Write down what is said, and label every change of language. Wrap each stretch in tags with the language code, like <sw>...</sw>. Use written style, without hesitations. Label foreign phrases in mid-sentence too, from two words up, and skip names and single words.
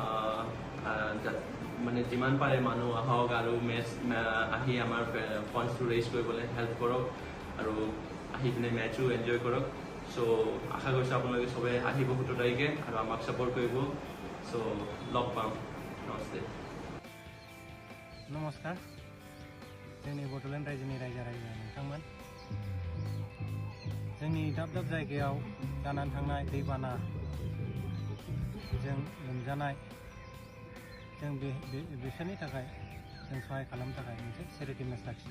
<as>মানে যিমান পাৰে মানুহ আহক আৰু মেচ আহি আমাৰ ফাণ্ডছটো ৰেইজ কৰিবলৈ হেল্প কৰক আৰু আহি পিনে মেচো এনজয় কৰক। চ' আশা কৰিছোঁ আপোনালোকে চবে আহিব 17 তাৰিখে আৰু আমাক ছাপোৰ্ট কৰিব। চ' লগ পাম। নমস্তে।</as> <brx>नमस्कार, जोंनि बड'लेण्ड रायजोनि रायजो नोंथांमोन, जोंनि दाब दाब जायगायाव जानानै थांनाय दैबाना जों लोमजानाय जों बिसोरनि थाखाय जों सहाय खालामनो थाखाय मोनसे चेरिटि मेच लाखिदों।</brx>